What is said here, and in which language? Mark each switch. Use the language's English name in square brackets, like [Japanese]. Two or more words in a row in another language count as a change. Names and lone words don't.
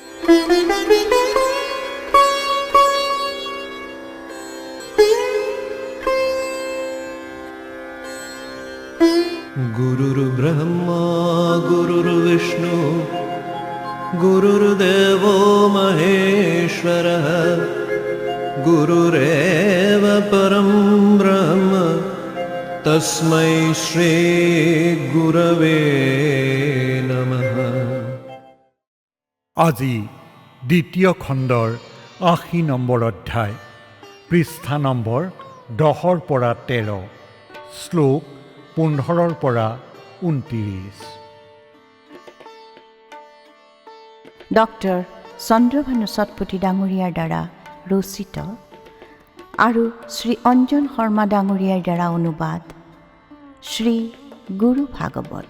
[Sanskrit] गुरुर्ब्रह्मा गुरुर्विष्णु गुरुर्देवो महेश्वरः गुरुरेव परं ब्रह्म तस्मै श्री गुरवे नमः। [Assamese] আজি দ্বিতীয় খণ্ডৰ ৮০ নম্বৰ অধ্যায়, পৃষ্ঠা নম্বৰ ১০ৰ পৰা ১৩, শ্লোক ১৫ৰ পৰা ২৯। ডক্টৰ চন্দ্ৰভানু সতপতি ডাঙৰীয়াৰ দ্বাৰা ৰচিত আৰু শ্ৰী অঞ্জন শৰ্মা ডাঙৰীয়াৰ দ্বাৰা অনুবাদ শ্ৰী গুৰু ভাগৱত।